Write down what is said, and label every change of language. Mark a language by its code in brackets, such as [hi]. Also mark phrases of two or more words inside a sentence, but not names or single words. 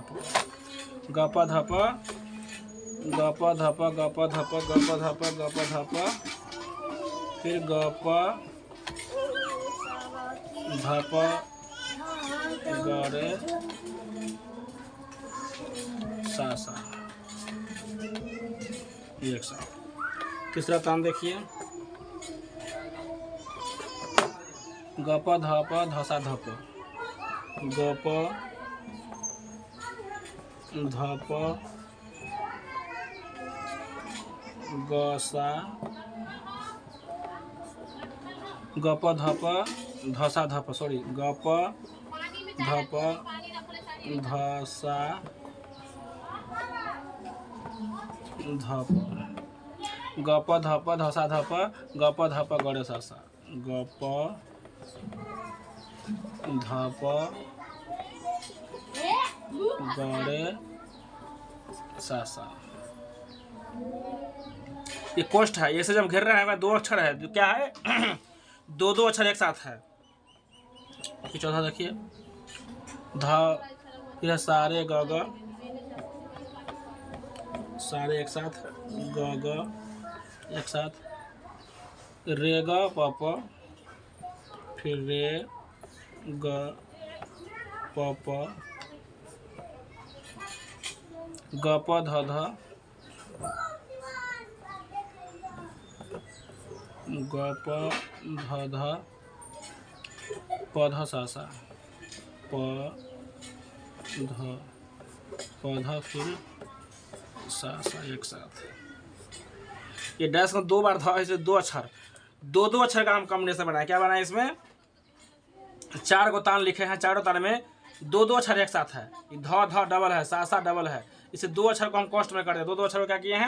[hi] प, ग प ध प, ग प ध प, ग प ध प, ग प ध प, ग प ध प, फिर ग प ध प ग रे सा सा। एक साथ। तीसरा तान देखिए, गप धप धसा धप, गप धप गसा, गप धप धसा धप, सॉरी, गप धप धसा धप, गप धप धसा धप, गप धप गड़े सासा, गप धप गड़े सासा। ये कोष्ठ है, ये से जब घेर रहे हैं, दो अक्षर है, जो क्या है दो दो अक्षर एक साथ है। चौथा देखिए, ध, फिर सारे ग ग, सारे एक साथ, ग ग एक साथ, रे ग प प, फिर रे ग प प, ग प ध ध, ग प ध ध, प ध सा सा, प ध, प ध फिर सा सा एक साथ। ये डैश को दो बार था, इसे दो अक्षर, दो दो अक्षर का हम कॉम्बिनेशन बनाए। क्या बनाए इसमें? चार को तान लिखे हैं, चारों तान में दो दो अक्षर एक साथ है। ध ध डबल है, सा सा डबल है, इसे दो अक्षर को हम कोष्ठ में कर दिए, दो दो अक्षर को क्या किए हैं?